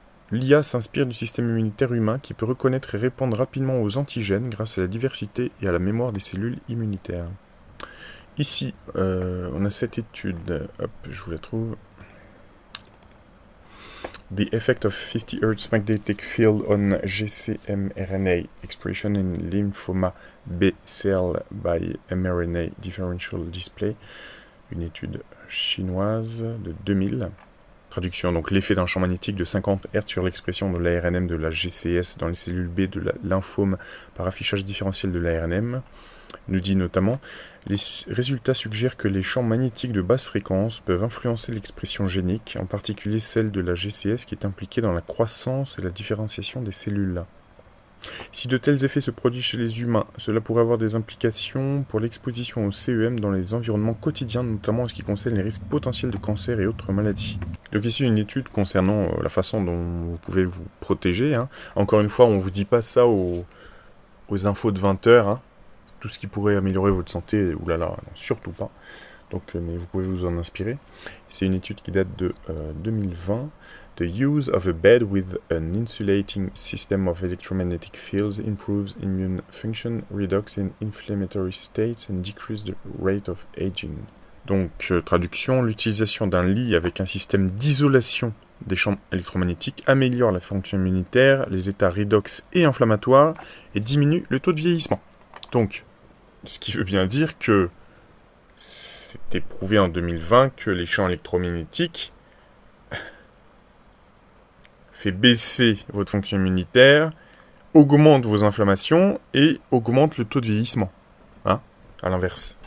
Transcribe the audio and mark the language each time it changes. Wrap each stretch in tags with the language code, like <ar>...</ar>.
<fr>L'IA s'inspire du système immunitaire humain qui peut reconnaître et répondre rapidement aux antigènes grâce à la diversité et à la mémoire des cellules immunitaires. Ici, on a cette étude, hop, je vous la trouve.</fr> <en>The effect of 50 Hz magnetic field on GCM-RNA expression in lymphoma B cell by mRNA differential display.</en> <fr>Une étude chinoise de 2000. Traduction, donc l'effet d'un champ magnétique de 50 Hz sur l'expression de l'ARNM de la GCS dans les cellules B de la lymphome par affichage différentiel de l'ARNM, nous dit notamment « Les résultats suggèrent que les champs magnétiques de basse fréquence peuvent influencer l'expression génique, en particulier celle de la GCS qui est impliquée dans la croissance et la différenciation des cellules. Si de tels effets se produisent chez les humains, cela pourrait avoir des implications pour l'exposition au CEM dans les environnements quotidiens, notamment en ce qui concerne les risques potentiels de cancer et autres maladies. » Donc ici une étude concernant la façon dont vous pouvez vous protéger. Encore une fois, on ne vous dit pas ça aux infos de 20 heures. Tout ce qui pourrait améliorer votre santé, oulala, non, surtout pas. Donc, mais vous pouvez vous en inspirer. C'est une étude qui date de 2020.</fr> <en>The use of a bed with an insulating system of electromagnetic fields improves immune function, reduces in inflammatory states and decreases the rate of aging.</en> <fr>Donc, traduction, l'utilisation d'un lit avec un système d'isolation des champs électromagnétiques améliore la fonction immunitaire, les états redox et inflammatoires et diminue le taux de vieillissement. Donc, ce qui veut bien dire que c'était prouvé en 2020 que les champs électromagnétiques fait baisser votre fonction immunitaire, augmente vos inflammations et augmente le taux de vieillissement. À l'inverse.</fr>